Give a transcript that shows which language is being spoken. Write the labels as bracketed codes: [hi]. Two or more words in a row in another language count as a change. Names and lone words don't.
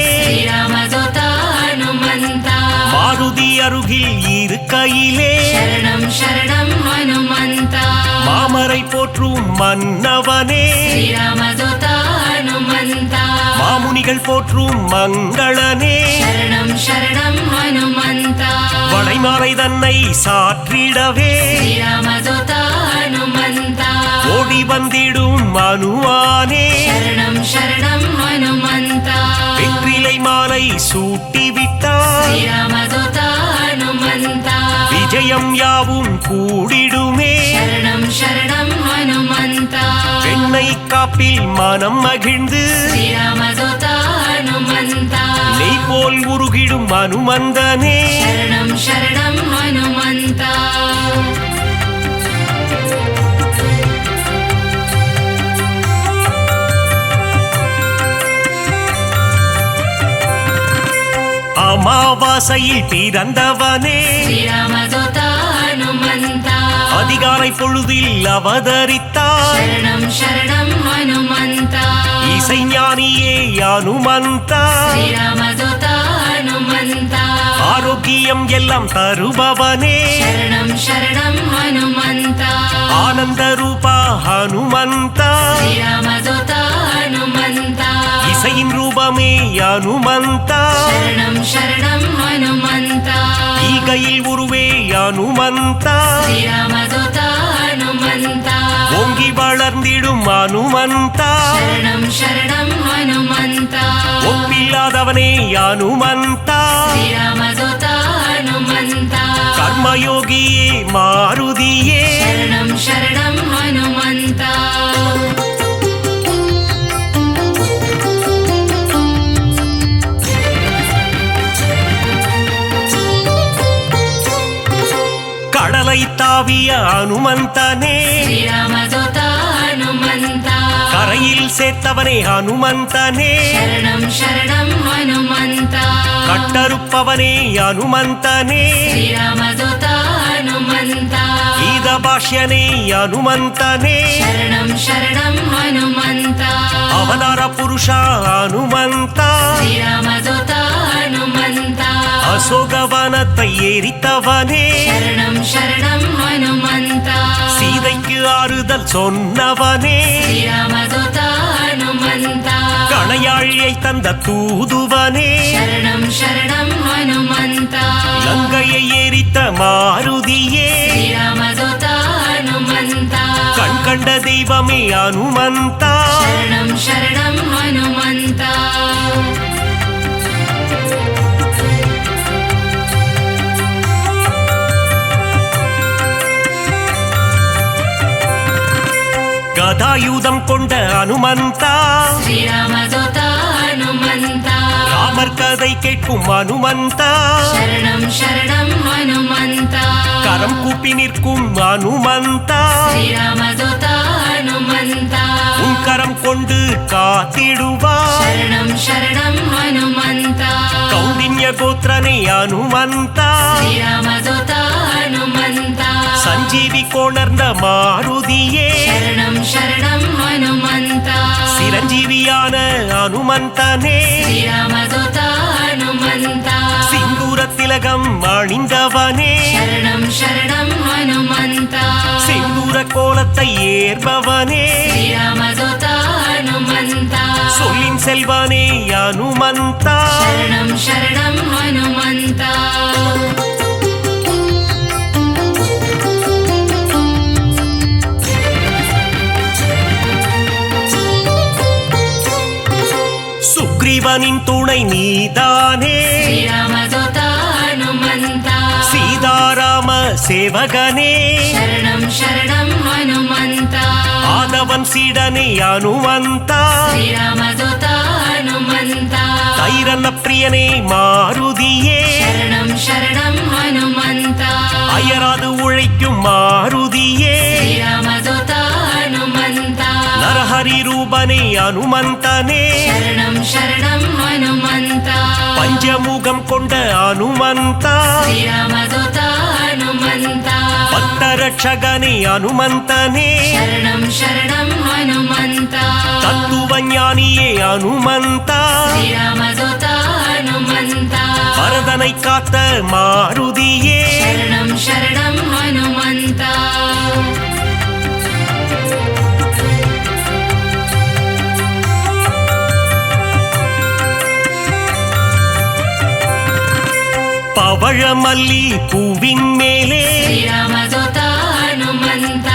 [sa] श्रीरामदूता हनुमन्ता [ta] மாருதி அருகில் இருக்கையிலே [sa] शरणं शरणं हनुमन्ता [ta] மாமரை போற்றும் மன்னவனே [sa] श्रीरामदूता हनुमन्ता [ta] மாமுனிகள் போற்றும் மங்களனே [sa] शरणं शरणं हनुमन्ता [ta] வளைமாலை தன்னை சாற்றிடவே [sa] श्रीरामदूता हनुमन्ता [ta] ஓடி வந்திடும் மனுவானே [sa] शरणं शरणं हनुमन्ता [ta] வெற்றிலை மாலை சூட்டிவிட்டார் [sa] श्रीरामदूता हनुमन्ता [ta] விஜயம் யாவும் கூடிடுமே [sa] शरणं शरणं हनुमन्ता [ta] வெண்ணை காப்பில் மனம் மகிழ்ந்து [sa] श्रीरामदूता हनुमन्ता [ta] நெய் போல் உருகிடும் அனுமந்தனே [sa] शरणं शरणं हनुमन्ता [ta] அமாவாசையில் பிறந்தவனே [sa] श्रीरामदूता हनुमन्ता [ta] அதிகாலை பொழுதில் அவதரித்தார் [sa] शरणं शरणं हनुमन्ता [ta] இசைஞானியே அனுமந்தா [sa] श्रीरामदूता हनुमन्ता [ta] ஆரோக்கியம் எல்லாம் தருபவனே [sa] शरणं शरणं हनुमन्ता [ta] ஆனந்த ரூபா ஹனுமந்தா [sa] श्रीरामदूता हनुमन्ता [ta] இசை உலகின் ரூபமே அனுமந்த [sa] शरणं शरणं हनुमन्त [ta] ஈகையில் உருவே அனுமந்த [sa] श्रीरामदूत हनुमन्त [ta] ஓங்கி வளர்ந்திடும் அனுமந்த [sa] शरणं शरणं हनुमन्त [ta] ஒப்பில்லாதவனே அனுமந்த [sa] श्रीरामदूत हनुमन्त [ta] கர்மயோகியே மாருதியே [sa] शरणं शरणं हनुमन्त [ta] கடலை தாவிய அனுமந்தனே [sa] श्रीरामदूत हनुमन्त [ta] கரையில் சேர்த்தவனே அனுமந்தனே [sa] शरणं शरणं हनुमन्त [ta] கட்டறுப்பவனே அனுமந்தனே [sa] श्रीरामदूत हनुमन्त [ta] கீத பாஷ்யனே அனுமந்தனே [sa] शरणं शरणं हनुमन्त [ta] அவதார புருஷா அனுமந்த [sa] श्रीरामदूत हनुमन्त [ta] அசோகவனத்தை எரித்தவனே [sa] शरणं शरणं हनुमन्त [ta] சீதைக்கு ஆறுதல் சொன்னவனே [sa] श्रीरामदूत हनुमन्त [ta] கணையாழியை தந்த தூதுவனே [sa] शरणं शरणं हनुमन्त [ta] லங்கையை எரித்த மாருதியே [sa] श्रीरामदूत हनुमन्त [ta] கண் கண்ட தெய்வமே அனுமந்தா [sa] शरणं शरणं हनुमन्त [ta] கதாயுதம் கொண்ட அனுமந்தா [sa] श्रीरामदूत हनुमन्त [ta] ராமர் கதை கேட்கும் அனுமந்தா [sa] शरणं शरणं हनुमन्त [ta] கரம் கூப்பி நிற்கும் அனுமந்தா [sa] श्रीरामदूत हनुमन्त [ta] உன் கரம் கொண்டு காத்திடுவார் [sa] शरणं शरणं हनुमन्त [ta] கௌண்டின்ய கோத்திரனே அனுமந்தா [sa] श्रीरामदूत हनुमन्त [ta] சஞ்சீவி கொணர்ந்த மாருதியே [sa] शरणं शरणं हनुमन्त [ta] சிரஞ்சீவியான அனுமந்தனே [sa] श्रीरामदूत हनुमन्त [ta] சிந்தூர திலகம் அணிந்தவனே [sa] शरणं शरणं हनुमन्त [ta] செந்தூர கோலத்தை ஏற்பவனே [sa] श्रीरामदूत हनुमन्त [ta] சொல்லின் செல்வனே அனுமந்தா [sa] शरणं शरणं हनुमन्त [ta] சுக்ரீவனின் துணை நீதானே [sa] श्रीरामदूत हनुमन्त [ta] சீதாராம சேவகனே [sa] शरणं शरणं हनुमन्त [ta] ஆதவன் சீடனே அனுமந்தா [sa] श्रीरामदूत हनुमन्त [ta] தைரன பிரியனே மாருதியே [sa] शरणं शरणं हनुमन्त [ta] அயராது உழைக்கும் மாருதியே [sa] श्रीरामदूत हनुमन्त [ta] நரஹரி ரூபனே அனுமந்தனே [sa] शरणं शरणं हनुमन्त [ta] பஞ்சமுகம் கொண்ட அனுமந்தா [sa] श्रीरामदूत हनुमन्त [ta] பக்தரட்சகனே அனுமந்தனே [sa] शरणं शरणं हनुमन्त [ta] தத்துவ ஞானியே அனுமந்தா [sa] श्रीरामदूत हनुमन्त [ta] பரதனை காத்த மாருதியே [sa] शरणं शरणं हनुमन्त [ta] பவழமல்லி பூவின் மேலே [sa] श्रीरामदूत हनुमन्त